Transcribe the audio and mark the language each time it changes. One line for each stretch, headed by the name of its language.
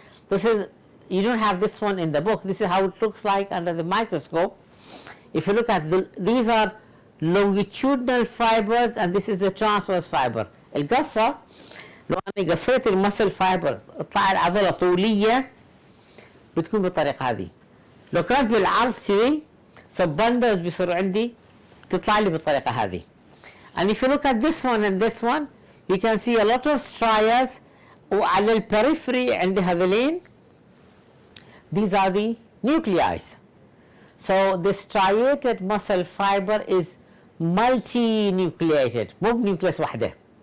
English: This is, you don't have this one in the book, this is how it looks like under the microscope. If you look at these are longitudinal fibers and this is the transverse fiber.
Arabic: القصة لو أنا قصيت المسل فايبر طلع العضلة طولية بتكون بالطريقة هذه. لو كانت بالعرض كذي سبندرز بيصير عندي تطلع لي بالطريقة هذه.
English: And if you look at this one and this one, you can see a lot of strias
Arabic: وعلى البريفري عند هذولين.
English: These are the nuclei. So the striated muscle fiber is multinucleated,
Arabic: مو بنيوكليس واحدة.